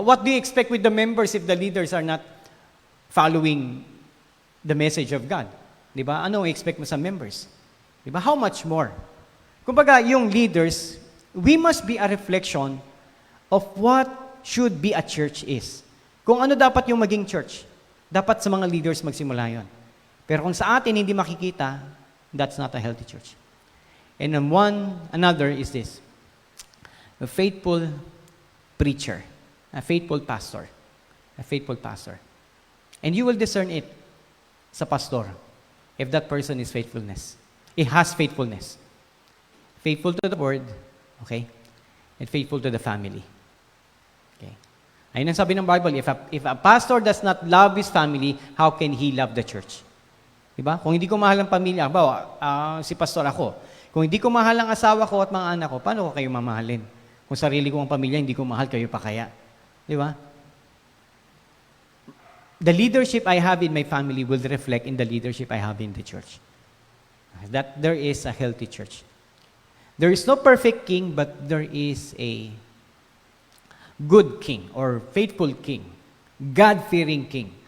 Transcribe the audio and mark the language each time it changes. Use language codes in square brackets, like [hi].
[en] What do you expect with the members if the leaders are not following the message of God? [tl] Diba? Ano expect mo sa members? Diba? [en] How much more? [tl] Kumbaga, yung [en] leaders, we must be a reflection of what should be a church is. [tl] Kung ano dapat yung maging church, dapat sa mga leaders magsimula yon. Pero kung sa atin hindi makikita, [en] that's not a healthy church. And then another is this. A faithful preacher, a faithful pastor, a faithful pastor. And you will discern it [tl] sa [en] pastor if that person is faithfulness. It has faithfulness. Faithful to the word, okay? And faithful to the family. Okay. [tl] Ayun ang sabi ng Bible, [en] if a pastor does not love his family, how can he love the church? [tl] Diba? Kung hindi ko mahal ang pamilya, si pastor ako. Kung hindi ko mahal ang asawa ko at mga anak ko, paano ko kayo mamahalin? Kung sarili ko ang pamilya, hindi ko mahal, kayo pa kaya. Diba? [en] The leadership I have in my family will reflect in the leadership I have in the church. That there is a healthy church. There is no perfect king, but there is a good king or faithful king, God-fearing king.